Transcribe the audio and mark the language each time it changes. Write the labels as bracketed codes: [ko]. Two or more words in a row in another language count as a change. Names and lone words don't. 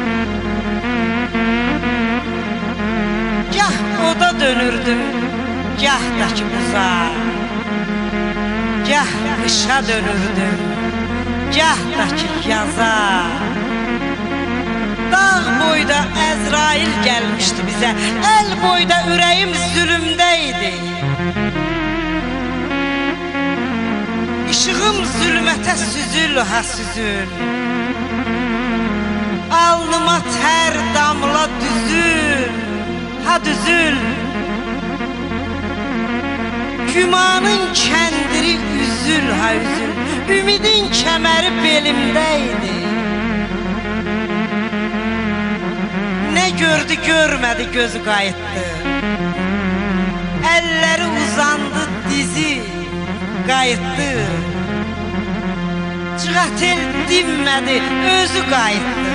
[az] Gah oda dönürdüm, gah da ki buza, gah kışa dönürdüm, gah da ki yaza. Dağ boyda Əzrail gelmişti bize, el boyda ürəyim zulümdeydi. İşığım zülmətə süzül ha süzül, alnıma ter damla düzül ha düzül. Gümanın kendiri üzül ha üzül, ümidin kemeri belimdeydi. Ne gördü görmedi gözü kayıttı, elleri uzandı dizi kayıttı. Cıgatel dinmedi özü kayıttı.